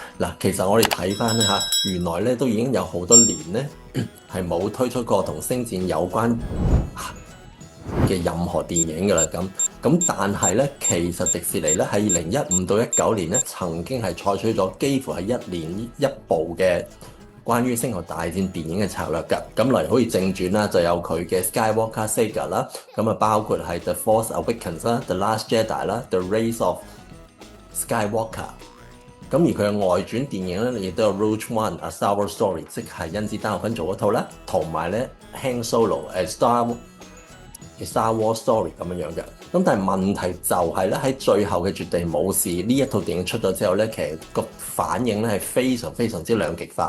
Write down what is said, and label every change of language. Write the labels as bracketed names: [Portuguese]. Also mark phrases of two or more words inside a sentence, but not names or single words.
[Cantonese] 嗱，其實我哋睇翻咧嚇，原來咧都已經有好多年咧係冇推出過同星戰有關嘅任何電影㗎啦。咁但係咧，其實迪士尼咧喺2015到19年咧曾經係採取咗幾乎係1年一部嘅關於星球大戰電影嘅策略㗎。咁例如好似正傳啦，就有佢嘅 Skywalker Saga 啦，咁啊包括係 The Force Awakens 啦、The Last Jedi 啦、The Rise of Skywalker。咁而佢嘅外傳電影咧，亦都有 Rogue One A Star Wars Story，即係甄子丹有份做嗰套啦，同埋咧 Han Solo Star Wars Story 咁樣嘅。咁但係問題就係咧，喺最後嘅絕地武士呢一套電影出咗之後咧，其實個反應咧係非常非常之兩極化。